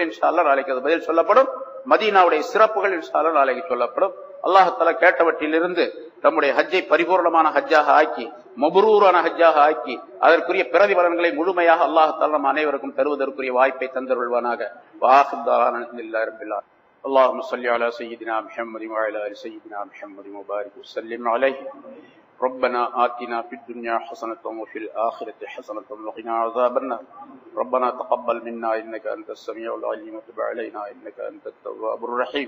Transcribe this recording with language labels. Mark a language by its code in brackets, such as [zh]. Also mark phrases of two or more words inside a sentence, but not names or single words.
[ar] إن شاء الله [ta] நாளைக்கு அது பதில் சொல்லப்படும். மதீனாவுடைய சிறப்புகள் [ar] إن شاء الله [ta] நாளைக்கு சொல்லப்படும். [ar] الله تعالى [ta] கேட்டவற்றிலிருந்து நம்முடைய ஹஜ்ஜை பரிபூர்ணமான ஹஜ்ஜாக ஆக்கி, மப்ரூரான ஹஜ்ஜாக ஆக்கி, அதற்குரிய பிரதிபலன்களை முழுமையாக [ar] الله تعالى [ta] நம் அனைவருக்கும் தருவதற்குரிய வாய்ப்பை தந்தருள்வானாக. [ar] وآخر دعوانا الحمد لله رب العالمين. اللهم صل على سيدنا محمد وعلى ال سيدنا محمد وبارك وسلم عليه. ربنا آتنا في الدنيا حسنة وفي الآخرة حسنة وقنا عذاب النار. ربنا تقبل منا إنك أنت السميع العليم وتب علينا إنك أنت التواب الرحيم.